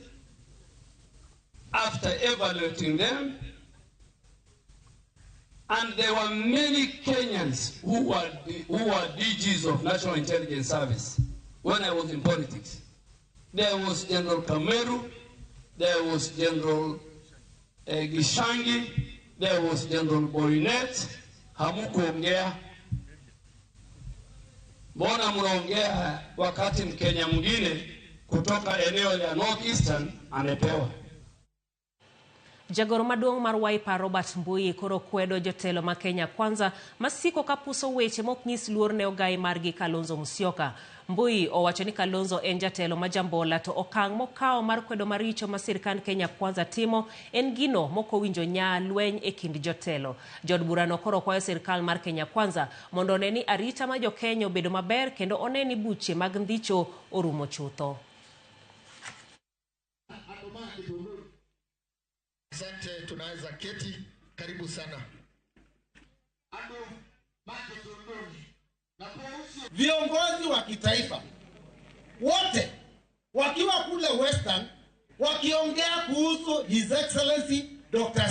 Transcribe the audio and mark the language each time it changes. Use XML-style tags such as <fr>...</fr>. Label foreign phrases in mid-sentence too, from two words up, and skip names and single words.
<en>After evaluating them, and there were many Kenyans who were DGs of National Intelligence Service when I was in politics. There was General Kameru, there was General Gishangi, there was General Borinet.</en> <sw>Hamukuongea. Mbona mnaongea wakati Mkenya mwingine kutoka eneo la North Eastern amepewa?</sw> <luo>Jagoro maduong' mar Wiper Robert Mbui koro kwedo jotelo ma Kenya Kwanza masiko kapuso weche mok nyis luor ne ogai margi Kalonzo Musyoka. Mbui owacho ni Kalonzo en jatelo majambola to okang' mokao mar kwedo maricho ma sirkand Kenya Kwanza timo en gino mokowinjo nya lweny e kind jotelo. Jod burano koro kwayo sirkal mar Kenya Kwanza mondo one ni arita ma jo-Kenya obedo maber kendo one ni buche mag ndhicho orumo chutho.</luo> <sw>Asante, tunaweza keti. Karibu sana. Viongozi wa kitaifa wote wakiwa kule Western wakiongea kuhusu</sw> <en>His Excellency</en> <sw>Dr.</sw>